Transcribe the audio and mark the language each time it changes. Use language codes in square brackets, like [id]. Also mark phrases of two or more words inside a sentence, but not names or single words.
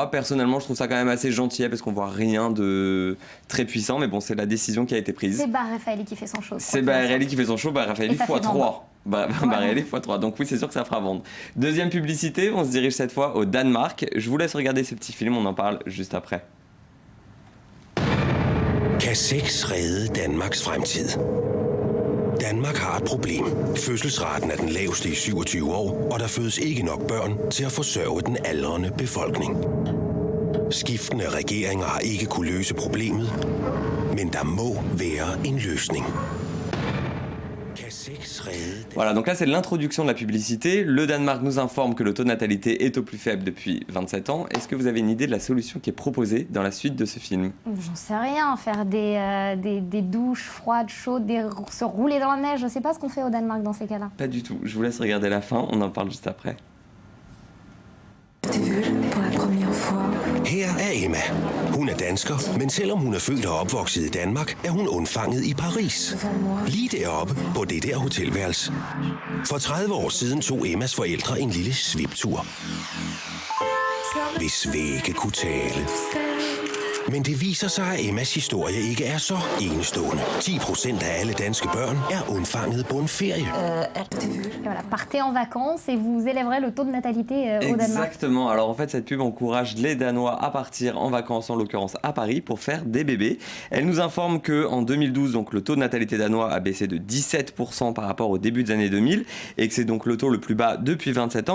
[fr] Personnellement, je trouve ça quand même assez gentil parce qu'on voit rien de très puissant. Mais bon, c'est la décision qui a été prise. C'est Raffaelli qui fait son show. C'est Raffaelli qui fait son show. Raffaelli x3. Raffaelli x3. Donc oui, c'est sûr que ça fera vendre. Deuxième publicité, on se dirige cette fois au Danemark. Je vous laisse regarder ce petit film. On en parle juste après. [da] Kan sex redde Danmarks fremtid? Danmark har et problem. Fødselsraten er den laveste i 27 år, og der fødes ikke nok børn til at forsørge den aldrende befolkning. Skiftende regeringer har ikke kunne løse problemet, men der må være en løsning. [fr] Voilà, donc là c'est l'introduction de la publicité. Le Danemark nous informe que le taux de natalité est au plus faible depuis 27 ans. Est-ce que vous avez une idée de la solution qui est proposée dans la suite de ce film? J'en sais rien, faire des douches froides, chaudes, se rouler dans la neige, je sais pas ce qu'on fait au Danemark dans ces cas-là. Pas du tout, je vous laisse regarder la fin, on en parle juste après. Pour la première fois. [da] Her er Emma. Hun er dansker, men selvom hun er født og opvokset i Danmark, er hun undfanget i Paris. Lige deroppe på det der hotelværelse. For 30 år siden tog Emmas forældre en lille sviptur. Hvis vægge kunne tale. Men det viser sig, at Emmas historie ikke er så enestående. 10% af alle danske børn er undfanget på en ferie. [fr] Voilà, partez en vacances et vous élèverez le taux de natalité au Danemark. Exactement. Alors en fait, cette pub encourage les Danois à partir en vacances, en l'occurrence à Paris, pour faire des bébés. Elle nous informe qu'en 2012, donc, le taux de natalité danois a baissé de 17% par rapport au début des années 2000 et que c'est donc le taux le plus bas depuis 27 ans.